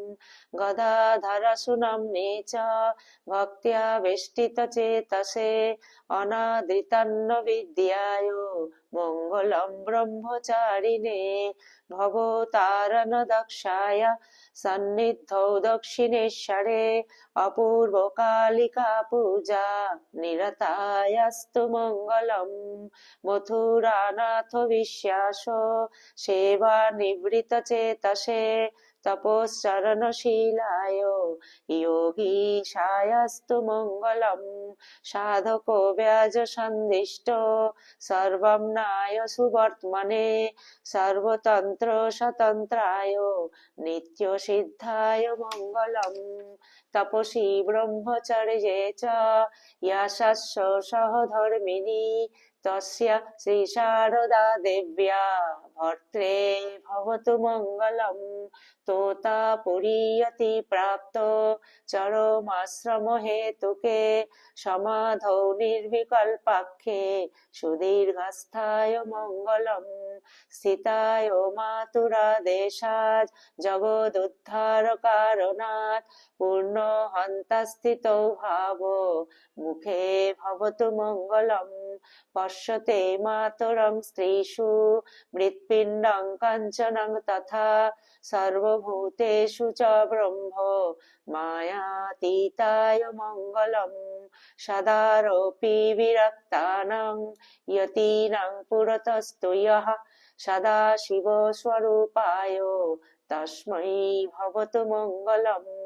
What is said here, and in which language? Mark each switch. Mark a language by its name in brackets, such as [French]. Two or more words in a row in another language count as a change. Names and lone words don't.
[Sanskrit] গদাধর সুনাম্নে চ ভক্ত্যা বেষ্টিত চেতসে অনাদৃতান্ন বিদ্যায় মঙ্গলম ব্রহ্মচারিণে ভবতারণ দক্ষায় সন্নিধৌ দক্ষিণেশ্বরে অপূর্ব কালিকা পূজা নিরতায়াস্তু মঙ্গলম মথুরানাথ বিশ্বাস সেবা নিবৃত চেতসে তপশ্চরণশীলায় যোগীশায়াস্তু মঙ্গলম সাধক ব্যাজ সন্দিষ্ট সর্বমনায় সুবর্তমনে সর্বতন্ত্র স্বতন্ত্রায় নিত্য সিদ্ধায় মঙ্গলম তপসী ব্রহ্মচর্যে চ যশস্য সহধর্মিণী তস্যা শ্রী শারদা দেব্যা ভর্ত্রে ভবতু মঙ্গলম তোতাপুরীয়তি প্রাপ্ত চরমাশ্রম হেতুকে সমাধৌ নির্বিকল্পাক্ষে সুদীর্ঘস্থায় মঙ্গলম স্থিতায় মাতুরাদেশাৎ জগদুদ্ধার কারণাৎ পূর্ণ হন্তাস্থিতৌ ভাব মুখে ভবতু মঙ্গলম পশ্যতে মাতরং স্ত্রীষু মৃৎপিণ্ডং কাঞ্চনং তথা সর্বভূতেষু চ ব্রহ্ম মায়াতীতায় মঙ্গলম সদারোপি বিরক্তানাং যতীনাং পুরতস্তু ইয়ঃ সদাশিব স্বরূপায় তস্मै ভবতু মঙ্গলম।